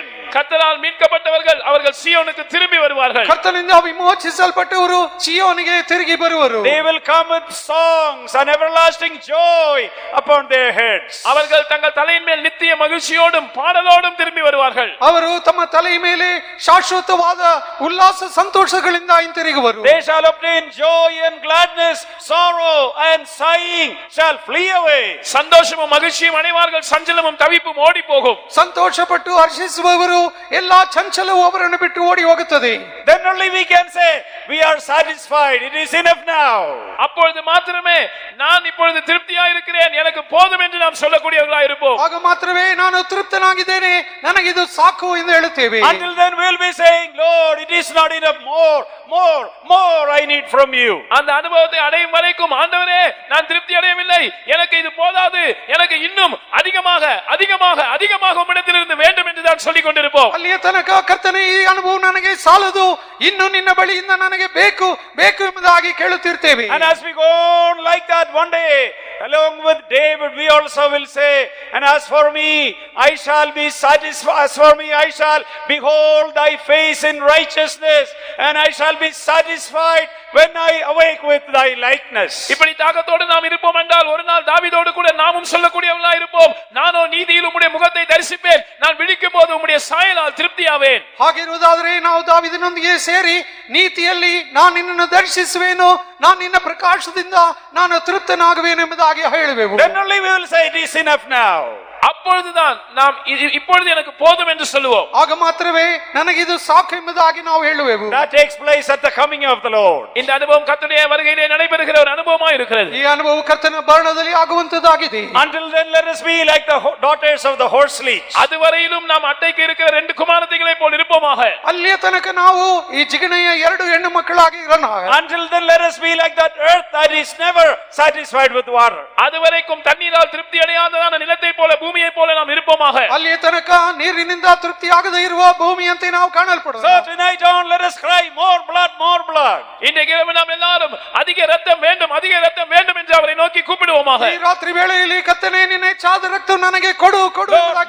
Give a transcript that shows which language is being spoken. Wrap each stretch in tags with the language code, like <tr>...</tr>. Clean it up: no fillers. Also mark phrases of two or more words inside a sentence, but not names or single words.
<ta>கர்த்தரால் மீட்கப்பட்டவர்கள் அவர்கள் சீயோனுக்கு திரும்பி வருவார்கள்.</ta> <kn>ಕರ್ತನಿಂದ ವಿಮೋಚಿಸಲ್ಪಟ್ಟವರು ಚಿಯೋನಿಗೆ ತಿರುಗಿ ಬರುವರು.</kn> <en>They will come with songs and everlasting joy upon their heads.</en> <ta>அவர்கள் தங்கள் தலையின் மேல் நித்திய மகிழ்ச்சியோடும் பாடலோடும் திரும்பி வருவார்கள்.</ta> <kn>ಅವರು ತಮ್ಮ ತಲೆಯ ಮೇಲೆ ಶಾಶ್ವತವಾದ ಉಲ್ಲಾಸ ಸಂತೋಷಗಳಿಂದ ಹಿಂತಿರುಗುವರು.</kn> <en>They shall obtain joy and gladness, sorrow and sighing shall flee away.</en> <ta>சந்தோஷமும் மகிழ்ச்சியும் அடைவார்கள், சஞ்சலமும் தவிப்பும் ஓடி போகும்.</ta> <kn>ಸಂತೋಷಪಟ್ಟು ಹರ್ಷಿಸುವವರು ಎಲ್ಲಾ ಚಂಚಲವು ಅವರನ್ನು ಬಿಟ್ಟು ಓಡಿ ಹೋಗುತ್ತದೆ.</kn> <en>Then only we can say we are satisfied, it is enough now.</en> <ta>அப்பொழுது மாத்திரமே நான் இப்பொழுது திருப்தியாய் இருக்கிறேன், எனக்கு போதும் என்று நாம் சொல்லக்கூடியவர்களாய் இருப்போம்.</ta> <kn>ಆಗ ಮಾತ್ರವೇ ನಾನು ತೃಪ್ತನಾಗಿದ್ದೇನೆ, ನನಗಿದು ಸಾಕು ಎಂದು ಹೇಳುತ್ತೇವೆ.</kn> <en>Until then we will be saying, Lord, it is not enough, more I need from you.</en> <ta>அந்த அனுபவத்தை அடையும் வரைக்கும், ஆண்டவரே நான் திருப்தி அடையவில்லை, எனக்கு இது போதாது, எனக்கு இன்னும் அதிகமாக அதிகமாக அதிகமாக உம்மிடத்திலிருந்து வேண்டும் என்று தான் சொல்லிக் கொண்டிருப்போம்.</ta> <kn>ಅಲ್ಲಿಯ ತನಕ ಕರ್ತನೇ ಈ ಅನುಭವ ನನಗೆ ಸಾಲದು, ಇನ್ನು ನಿನ್ನ ಬಳಿಯಿಂದ ನನಗೆ ಬೇಕು ಬೇಕು ಎಂಬುದಾಗಿ ಕೇಳುತ್ತಿರ್ತೇವೆ.</kn> <en>And as we go on like that, one day along with David we also will say, and as for me I shall be satisfied, as for me I shall behold thy face in righteousness, and I shall be satisfied when I awake with thy likeness.</en> <ta>இப்படி தாகத்தோடு நாம் இருப்போம் என்றால் ஒரு நாள் தாவீதோடு கூட நாமும் சொல்லக்கூடியவர்களாய் இருப்போம். நானோ நீதியில் உம்முடைய முகத்தை தரிசிப்பேன், நான் விழிக்கும் போது உம்முடைய சாயலால் திருப்தியாவேன்.</ta> <kn>ಹಾಗಿರುವುದಾದರೆ ನಾವು ದಾವೀದನೊಂದಿಗೆ ಸೇರಿ ನೀತಿಯಲ್ಲಿ ನಾನು ನಿನ್ನನ್ನು ದರ್ಶಿಸುವೆನು, ನಾನು ನಿನ್ನ ಪ್ರಕಾಶದಿಂದ ನಾನು ತೃಪ್ತನಾಗುವೆನು ಎಂಬುದಾಗಿ ಹೇಳುವೆವು.</kn> <en>Then only we will say it is enough now.</en> <ta>அப்பொழுதுதான் நாம் இப்பொழுது எனக்கு போதும் என்று சொல்லுவோம்.</ta> <kn>ಆಗ ಮಾತ್ರವೇ ನನಗಿದು ಸಾಕು ಎಂಬುದಾಗಿ ನಾವು ಹೇಳುವೆವು.</kn> <en>That takes place at the coming of the Lord.</en> <ta>இந்த அனுபவம் கர்த்தருடைய வருகையிலே நடைபெறுகிற ஒரு அனுபவமாக இருக்கிறது.</ta> <kn>ಈ ಅನುಭವ ಕರ್ತನ ಬರಣದಲ್ಲಿ ಆಗುವಂತದ್ದಾಗಿದೆ.</kn> <en>Until then let us be like the daughters of the horse leech.</en> <ta>அதுவரையிலும் நாம் அட்டைக்கு இருக்கிற ரெண்டு குமாரத்திகளை போல் இருப்போமாக.</ta> <kn>ಅಲ್ಲಿಯ ತನಕ ನಾವು ಈ ಜಿಗಣೆಯ ಎರಡು ಹೆಣ್ಣು ಮಕ್ಕಳಾಗಿ ಇರೋಣ.</kn> <en>Until then let us be like that earth that is never satisfied with water.</en> <ta>அதுவரைக்கும் தண்ணீரால் திருப்தி அடையாததான நிலத்தை போல பூமியை போல நாம் இருப்போமாக.</ta> <kn>ಅಲ್ಲಿಯ ತನಕ ನೀರಿನಿಂದ ತೃಪ್ತಿಯಾಗದೇ ಇರುವ ಭೂಮಿಯಂತೆ ನಾವು ಕಾಣಲ್ಪಡೋಣ.</kn> <en>So tonight on let us cry more blood, more blood.</en> <ta>இன்றைக்கு இரவு நாம் எல்லாரும் அதிக இரத்தம் வேண்டும், அதிக இரத்தம் வேண்டும் என்று அவரை நோக்கி கூப்பிடுவோமாக.</ta> <kn>ಈ ರಾತ್ರಿ ವೇಳೆಯಲ್ಲಿ ಕರ್ತನೇ ನಿನ್ನ ಹೆಚ್ಚಾದ ರಕ್ತ ನನಗೆ ಕೊಡು ಕೊಡು Lord, ಎಂಬುದಾಗಿ</kn>